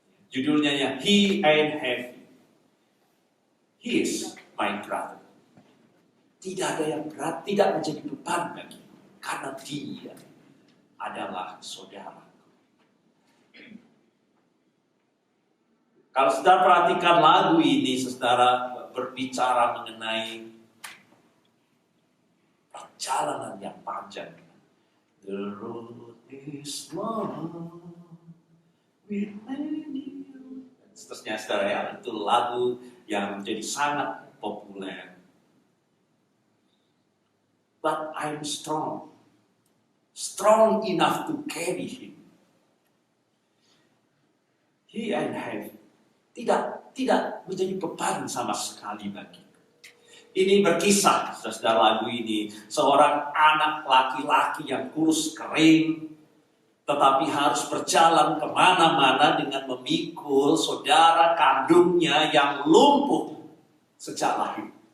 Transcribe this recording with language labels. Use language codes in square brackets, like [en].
[id] Judulnya ya, He Ain't Heavy, [en] He is my brother. [id] Tidak ada yang berat, tidak menjadi beban bagi, karena dia adalah saudaraku. Kalau saudara perhatikan lagu ini, saudara berbicara mengenai perjalanan yang panjang. [en] The road is long with many. [id] Seterusnya saudara ya, itu lagu yang menjadi sangat populer. [en] But I'm strong enough to carry him. He and I [id] tidak menjadi beban sama sekali bagi. Ini berkisah, saudara, lagu ini seorang anak laki-laki yang kurus kering, tetapi harus berjalan kemana-mana dengan memikul saudara kandungnya yang lumpuh sejak lahir.